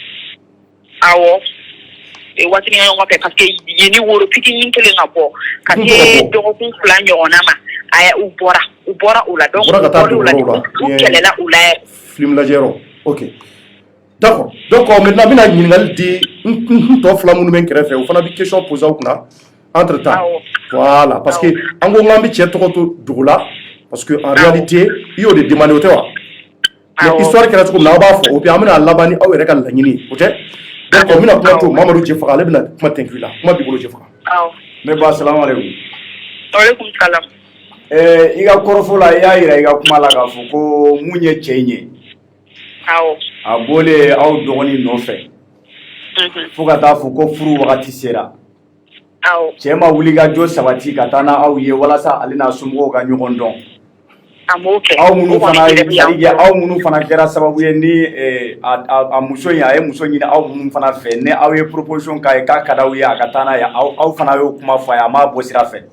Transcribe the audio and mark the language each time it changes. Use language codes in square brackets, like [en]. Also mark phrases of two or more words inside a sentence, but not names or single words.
[bm] awɔ waatinin kɛ ɲɔgɔn fɛ [fr] parce que [bm] yen ni woro fitinin kelen ka bɔ ka se dɔgɔkun fila ɲɔgɔnna ma u bɔra u la donc u kɛlɛla u la yɛrɛ film lajɛyɔrɔ [fr] ok d'accord donc maintenant [bm] bɛna ɲininkali di n tɔ fila minnu bɛ kɛrɛfɛ o fana bɛ [fr] question poser [bm] aw kunna [fr] entre temps voilà parce que [bm] an ko k'an bɛ cɛ tɔgɔ to dugu la [fr] parce que en réalité [bm] i y'o de demander o tɛ wa [fr] mais histoire [bm] kɛra cogo min na aw b'a fɔ o puis an bɛna laban ni aw yɛrɛ ka laɲini o tɛ donc n bɛna kuma to Mamadu Jɛfaga ale bɛna kuma tɛnku i la kuma b'i bolo Jɛfaga ne ba [ar] salamu aleykum aleykum salam [bm] i ka kɔrɔfɔ la i y'a yira i ka kuma la k'a fɔ ko mun ye cɛ in ye a bɔlen aw dɔgɔnin nɔfɛ fo ka taa fɔ ko furu wagati sera cɛ ma wuli ka jɔ sabati ka taa n'aw ye walasa ale n'a somɔgɔw ka ɲɔgɔn dɔn aw minnu fana kɛra sababu ye ni a muso in a ye muso ɲini aw minnu fana fɛ ni aw ye proposition k'a ye k'a ka d'aw ye a ka taa n'a ye aw fana y'o kuma fɔ a ye a m'a bɔ sira fɛ